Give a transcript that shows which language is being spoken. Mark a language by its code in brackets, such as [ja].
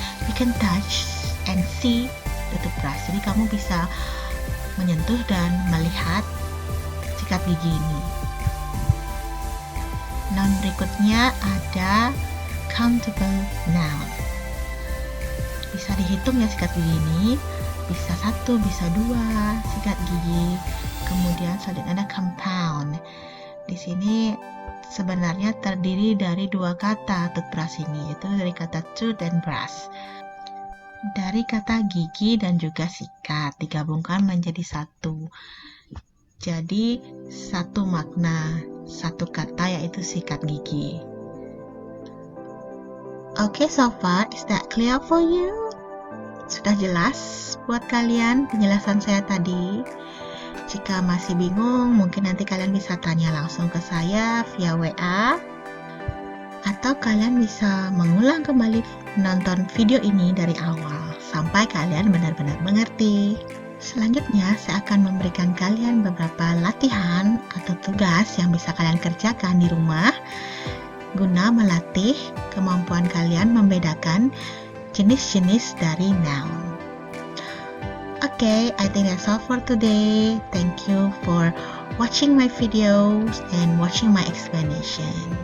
[en] You can touch and see the toothbrush. [id] Jadi kamu bisa menyentuh dan melihat sikat gigi ini. Noun berikutnya ada countable noun. Bisa dihitung ya sikat gigi ini. Bisa 1, bisa 2 sikat gigi. Kemudian selanjutnya ada compound. Di sini sebenarnya terdiri dari 2 kata toothbrush ini, yaitu dari kata tooth dan brush. Dari kata gigi dan juga sikat digabungkan menjadi satu. Jadi satu makna, satu kata yaitu sikat gigi. [en] Okay, so far is that clear for you? [id] Sudah jelas buat kalian penjelasan saya tadi? Jika masih bingung, mungkin nanti kalian bisa tanya langsung ke saya via WA, atau kalian bisa mengulang kembali nonton video ini dari awal sampai kalian benar-benar mengerti. Selanjutnya, saya akan memberikan kalian beberapa latihan atau tugas yang bisa kalian kerjakan di rumah guna melatih kemampuan kalian membedakan jenis-jenis dari noun. [en] Okay, I think that's all for today. Thank you for watching my videos and watching my explanation.